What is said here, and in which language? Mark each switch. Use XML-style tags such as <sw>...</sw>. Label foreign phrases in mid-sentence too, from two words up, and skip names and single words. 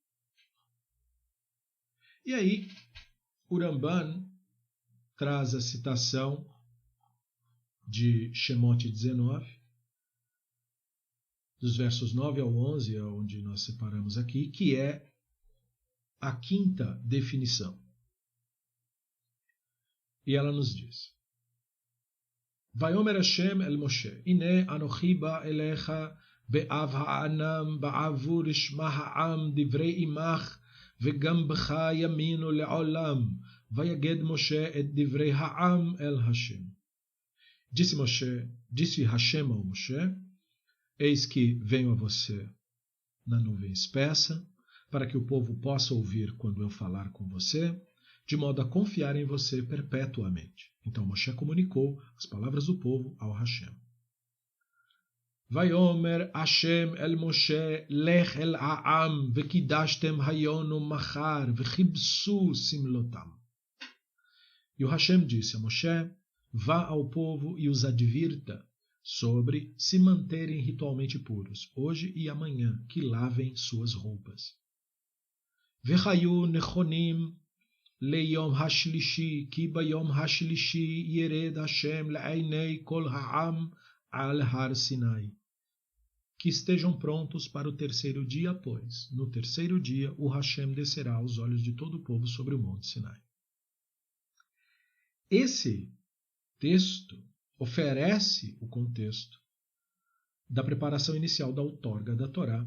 <pt>E aí, o Ramban traz a citação de Shemot 19, dos versos 9 ao 11, onde nós separamos aqui, que é a quinta definição. E ela nos diz:</pt> <he>ויאמר השם אל משה, הנה אנכי בא אליך בעב הענן בעבור ישמע העם דברי עמך וגם בך יאמינו לעולם. ויגד משה את דברי העם אל השם.</he> <pt>Disse Hashem ao Moshe: eis que venho a você na nuvem espessa, para que o povo possa ouvir quando eu falar com você, de modo a confiar em você perpetuamente. Então Moshe comunicou as palavras do povo ao Hashem.</pt> <he>ויאמר השם אל משה, לך אל העם, וקדשתם היום ומחר, וכבסו שמלתם.</he> <pt>E o Hashem disse a Moshe, vá ao povo e os advirta sobre se manterem ritualmente puros, hoje e amanhã, que lavem suas roupas.</pt> <he>והיו נכונים ליום השלישי, כי ביום השלישי ירד השם לעיני כל העם על הר סיני.</he> <pt>Que estejam prontos para o terceiro dia, pois, no terceiro dia, o Hashem descerá aos olhos de todo o povo sobre o monte Sinai. Esse texto oferece o contexto da preparação inicial da outorga da Torá.</pt>